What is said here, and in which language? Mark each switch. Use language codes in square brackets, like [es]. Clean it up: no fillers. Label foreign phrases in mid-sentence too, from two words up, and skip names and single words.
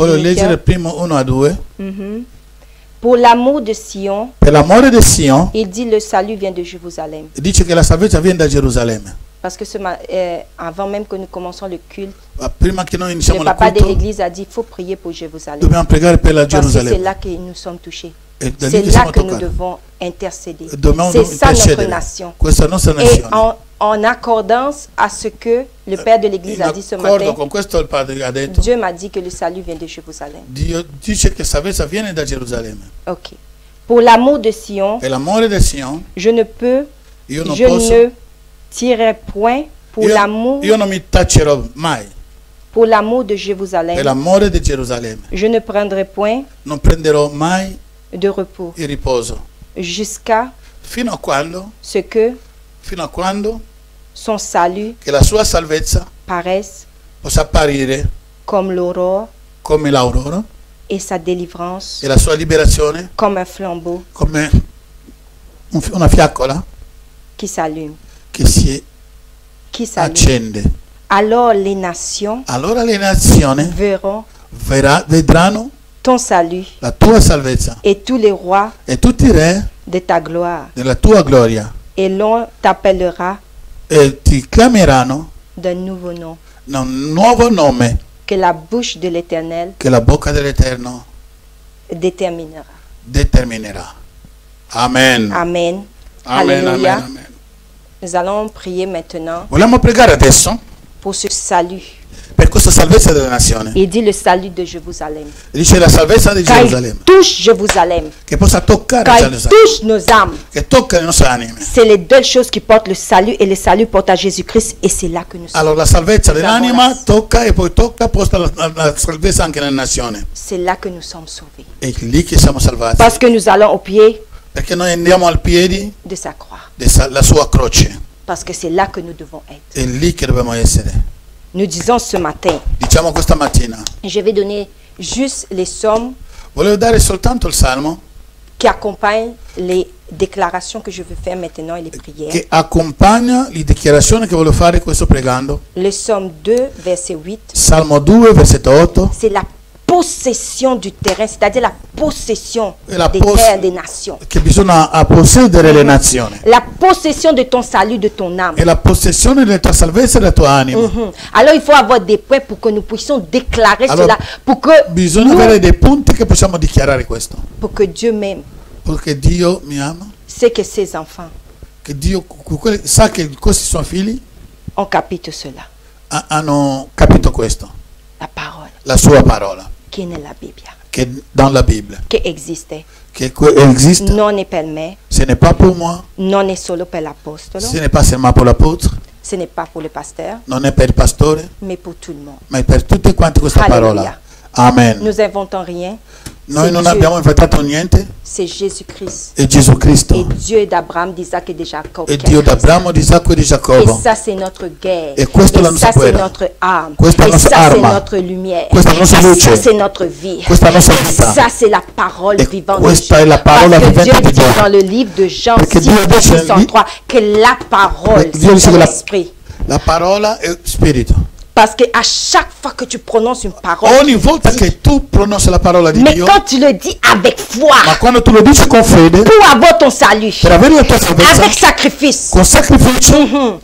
[it] Voglio [fr] le [it] leggere il primo 1 a 2. [fr] Pour l'amour de Sion, [it] Per l'amore di Sion, [fr] il dit le salut vient de Jérusalem. [it] dice che la salvezza viene da Gerusalemme. [fr] Parce que avant même que nous commençons le culte, [it] Prima che noi iniziamo [fr] le [it] il [fr] papa de [it] culto, [fr] l'église a dit il faut prier pour Jérusalem. [it] dobbiamo pregare per la [fr] Parce que c'est [it] Gerusalemme. [fr] là que nous sommes touchés. [it] E da lì [fr] C'est [it] che [fr] là [it] siamo [fr] que nous [it] toccati. [fr] devons intercéder. [it] Dobbiamo [fr] C'est ça notre [it] intercedere. [fr] nation. [it] Questa è la nostra [fr] Et [it] nazione. [fr] en accordance à ce que le père de l'église a dit ce [it] In accordo [fr] matin, [it] con questo il padre ha detto, [fr] Dieu m'a dit que le salut vient de Jérusalem. [it] Dio dice che salvezza viene da Gerusalemme. [fr] Ok. Pour l'amour de Sion, [it] Per l'amore di Sion, [fr] je ne [it] io non posso, [fr] ne tirerai point pour l'amour [it] io non mi taccerò mai. [fr] pour l'amour de [it] Per [fr] Jérusalem. [it] l'amore di Gerusalemme, [fr] Je ne prendrai point [it] non prenderò mai [fr] de repos [it] il riposo. [fr] jusqu'à [it] Fino a quando [fr] son salut [it] che la sua salvezza [fr] paraisse [it] possa apparire [fr] comme l'aurore [it] come l'aurora [fr] et sa délivrance [it] e la sua liberazione [fr] comme un flambeau [it] come una fiaccola [fr] qui s'allume. [it] che si accende. [fr] Alors les nations [it] Allora le nazioni [fr] verront [it] vedranno [fr] ton salut [it] la tua salvezza [fr] et tous les rois [it] e tutti i re [fr] de ta gloire. [it] della tua gloria [fr] Et l'on t'appellera [it] e ti chiameranno [fr] d'un nouveau nom. [it] un nuovo nome [fr] Que la bouche de l'Éternel [it] che la bocca dell'Eterno determinerà. Amen. Amen. Amen, [fr] Alléluia. [it] amen, amen. [fr] Nous allons prier maintenant [it] Vogliamo pregare adesso [fr] pour ce salut. [it] per questa salvezza della nazione. [fr] Il dit le salut de Jérusalem. [it] Dice la salvezza di [fr] Quand [it] Gerusalemme, [fr] il touche Jérusalem, [it] che possa toccare [fr] quand il [it] Gerusalemme, [fr] touche nos âmes, [it] che tocca le nostre anime. [fr] c'est les deux choses qui portent le salut et le salut porte à Jésus-Christ et c'est là que nous sommes. [it] Allora la salvezza dell'anima tocca e poi posta la salvezza anche nella nazione. [fr] C'est là que nous sommes sauvés. [it] È lì che siamo salvati. [fr] Parce que nous allons au pied [it] Perché noi andiamo al piedi [fr] de sa croix. [it] della sua croce. [fr] Parce que c'est là que nous devons être. [it] È lì che dobbiamo essere. [fr] Nous disons ce matin, [it] Diciamo questa mattina, [fr] je vais donner juste les sommes [it] volevo dare soltanto il salmo [fr] qui accompagnent les déclarations que je veux faire maintenant et les prières. [it] che accompagna le dichiarazioni che voglio fare questo pregando. [fr] Le Somme 2, verset 8, [it] Salmo 2, versetto 8. [fr] c'est la possession du terrain, c'est-à-dire la possession [it] La [fr] des terres des nations. [it] Che bisogna possedere le nazioni. [fr] La possession de ton salut, de ton âme. [it] E la possessione della tua salvezza e della tua anima. [fr] Alors il faut avoir des points pour que nous puissions déclarer cela, pour que, [it] Bisogna avere dei punti che possiamo dichiarare questo. [fr] pour que Dieu m'aime. [it] Perché Dio mi ama, [fr] C'est que ses enfants [it] che Dio sa che questi suoi figli [fr] ont capté cela. [it] hanno capito questo, [fr] La parole [it] la sua parola, [fr] qui est [it] nella Bibbia, che dans Bibbia, che esiste. che esiste, Non è per me, [fr] ce n'est pas pour moi, [it] non è solo per l'apostolo, [fr] ce n'est pas seulement pour l'apôtre, ce n'est pas pour le pasteur, [it] non è per il pastore, [fr] mais pour tout le monde. [it] ma è per tutti quanti questa Alleluia. parola. Amen. [fr] Nous inventons rien. [it] Noi non [fr] Dieu. [it] abbiamo inventato niente, [fr] C'est Jésus-Christ. [it] è Gesù Cristo, [fr] Et Dieu d'Abraham, d'Isaac et de Jacob. [it] è [fr] qui a [it] Dio [fr] fait ça. [it] d'Abramo, di Isacco e di [fr] Et [it] Giacobbo. [fr] ça, c'est notre guerre. [it] E questo è la [fr] Et [it] nostra [fr] ça, c'est [it] guerra. [fr] notre âme. [it] Questa è la [fr] Et [it] nostra [fr] ça, c'est [it] arma. [fr] notre lumière. [it] Questa è la nostra [fr] Et [it] luce. [fr] ça, c'est notre vie. [it] Questa è la nostra [fr] Et [it] vita. [fr] ça, c'est la parole [it] E [fr] vivante de [it] questa [fr] Dieu. [it] è la parola [fr] Parce que [it] vivente [fr] Dieu [it] di [fr] dit [it] Dio. [fr] dans le livre de Jean [it] Perché [fr] 6, [it] Dio dice [fr] verset 103, que la parole, [it] Dio dice [fr] c'est [it] che [fr] l'esprit. [it] la parola è spirito. [fr] Parce que à chaque fois que tu prononces une parole, [it] ogni volta che tu pronunci la parola di [fr] mais [it] Dio, [fr] quand tu le dis avec foi, [it] ma quando tu lo dici con fede, [fr] pour avoir ton salut, [it] per avere la tua salvezza, [fr] avec sacrifice, [it] con sacrificio,